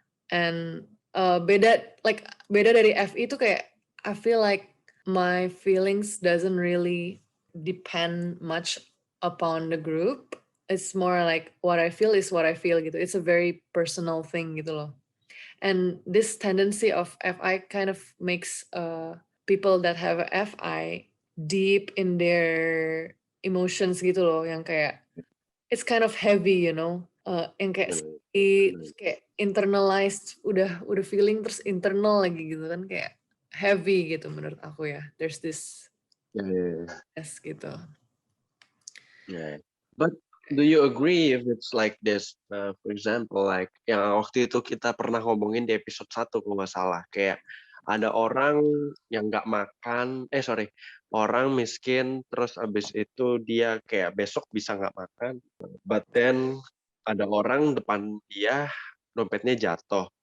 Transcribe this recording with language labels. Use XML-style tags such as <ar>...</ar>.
<id>And beda dari FI itu kayak</id> <en>I feel like my feelings doesn't really depend much upon the group. It's more like what I feel is what I feel gitu. It's a very personal thing</en> <id>gitu loh.</id> <en>And this tendency of FI kind of makes people that have a FI deep in their emotions gitu loh, yang kayak it's kind of heavy, you know,</en> <id>yang kayak sedih, terus kayak</id> <en>internalized,</en> <id>udah feeling terus internal lagi gitu kan, kayak</id> <en>heavy gitu menurut aku ya. There's this yes gitu. Yeah. But do you agree if it's like this? For example, like</en> <id>yang waktu itu kita pernah ngomongin di episode 1 kalau nggak salah, kayak ada orang yang nggak makan, orang miskin, terus abis itu dia kayak besok bisa nggak makan,</id> <en>but then</en> <id>ada orang depan dia dompetnya jatuh.</id>